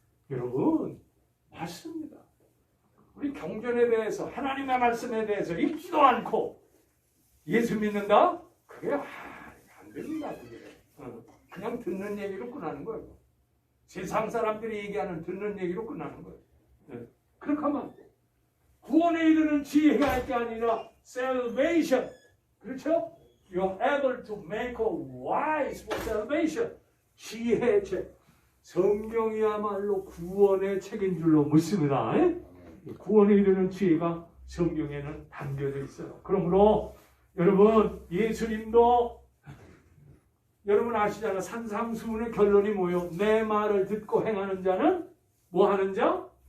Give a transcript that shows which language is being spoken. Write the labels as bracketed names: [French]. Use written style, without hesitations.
[Korean] 여러분 맞습니다. 우리 경전에 대해서 하나님의 말씀에 대해서 읽지도 않고 예수 믿는다? 그게 안 됩니다. 그게. 그냥 듣는 얘기로 끝나는 거예요. 세상 사람들이 얘기하는 듣는 얘기로 끝나는 거예요. 네. 그렇게 하면 안 돼. 구원에 이르는 지혜가 할 게 아니라 salvation. 그렇죠? [English] You are able to make a wise for salvation. [Korean] 지혜의 책. 성경이야말로 구원의 책인 줄로 믿습니다. 구원에 이르는 지혜가 성경에는 담겨져 있어요. 그러므로 여러분, 예수님도 여러분 아시잖아요. 산상수훈의 결론이 뭐예요? 내 말을 듣고 행하는 자는 뭐 하는 자?